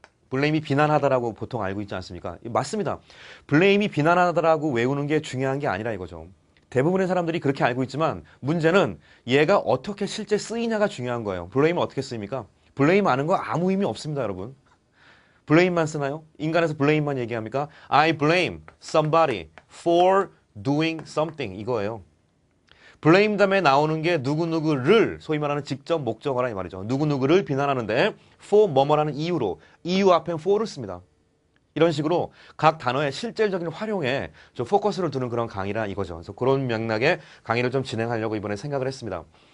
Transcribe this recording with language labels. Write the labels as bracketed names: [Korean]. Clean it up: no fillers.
[Korean] blame이 비난하다라고 보통 알고 있지 않습니까? 맞습니다. blame이 비난하다라고 외우는 게 중요한 게 아니라 이거죠. 대부분의 사람들이 그렇게 알고 있지만 문제는 얘가 어떻게 실제 쓰이냐가 중요한 거예요. blame은 어떻게 쓰입니까? blame 아는 거 아무 의미 없습니다, 여러분. blame만 쓰나요? 인간에서 blame만 얘기합니까? [English] I blame somebody for doing something 이거예요. [Korean] blame 다음에 나오는 게 누구누구를 소위 말하는 직접 목적어라 이 말이죠. 누구누구를 비난하는데 for 뭐뭐라는 이유로 이유 앞엔 for를 씁니다. 이런 식으로 각 단어의 실질적인 활용에 좀 포커스를 두는 그런 강의라 이거죠. 그래서 그런 맥락의 강의를 좀 진행하려고 이번에 생각을 했습니다.